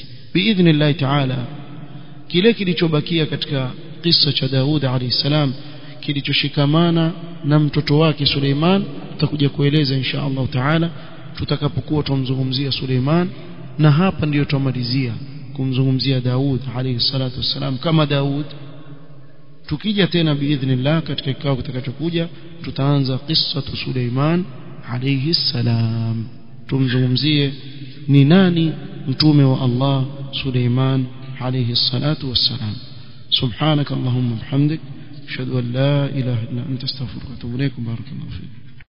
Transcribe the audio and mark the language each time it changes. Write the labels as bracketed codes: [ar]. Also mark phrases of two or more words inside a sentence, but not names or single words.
[ar] بإذن الله تعالى, [sw] kile kilichobakia katika kisa cha Daud [ar] عليه السلام [sw] kilichoshikamana na mtoto wake Suleiman tutakuja kueleza [ar] إن شاء الله تعالى [sw] tutakapokuwa tumzungumzia Suleiman, na hapa ndiyo tumalizia kumzungumzia Daud [ar] عليه الصلاة والسلام [sw] kama Daud. Tukija tena biidhnillah katika kikao kitakachokuja tutaanza [ar] قصة سليمان عليه السلام, [sw] tumzungumzie ni nani mtume wa Allah Suleiman [ar] عليه الصلاة والسلام. سبحانك اللهم بحمدك أشهد أن لا إله إلا أنت أستغفرك وأتوب إليك. بارك الله فيك.